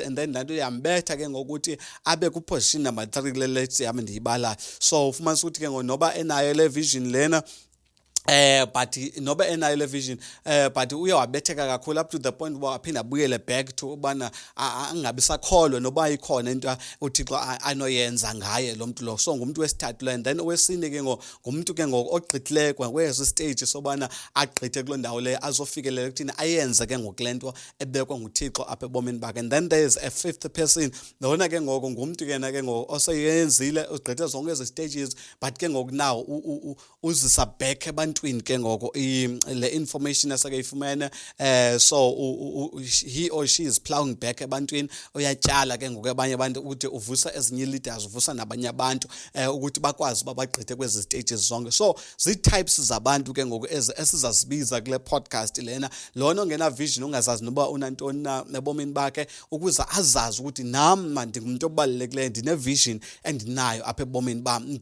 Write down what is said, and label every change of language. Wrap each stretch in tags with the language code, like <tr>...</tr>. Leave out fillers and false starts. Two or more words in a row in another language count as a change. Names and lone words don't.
<xh>And then laa nto yambetha ke ngokuthi abe kuposition number 3 kule list yami ndiyibalayo. So ufumanisa ukuthi ke noba enayo le vision lena, but noba enayo le vision, but uye wabetheka kakhulu</xh> <en>up to the point</en> <xh>uba aphinda abuyele</xh> <en>back to</en> <xh>ubana angabi sakholwa noba ikhona into uThixo anoyenza ngaye lo muntu lo. So ngumuntu wesithathu lo. And then owesine ke ngumuntu ke ngoku ogqithileyo kwezi stage sobana agqithe kuloo ndawo leyo azofikelela ukuthini ayenze ke ngoku le nto ebekwa nguThixo apha ebomini bakhe.</xh> <en>And then there is a fifth person,</en> <xh>lona ke ngoku ngumuntu kena ke ngoku oseyenzile ugqithe zonke ezi stages, but ke ngoku now uzisa back ebantwini ke ngoku le information asake ifumene.</xh> <en>So he or she is plowing back</en> <xh>ebantwini, uyatyala ke ngoku abanye abantu ukuthi uvusa ezinye leaders, uvusa nabanye abantu ukuthi bakwazi uba bagqithe kwezi stages zonke. So zii-types zabantu ke ngoku esizazibiza kule podcast lena, lona ongena vision ungazazi noba unantoni na ebomini bakhe, ukuze azazi ukuthi nam ndingumuntu obalulekileyo, ndine-vision endinayo apha ebomini bam.</xh>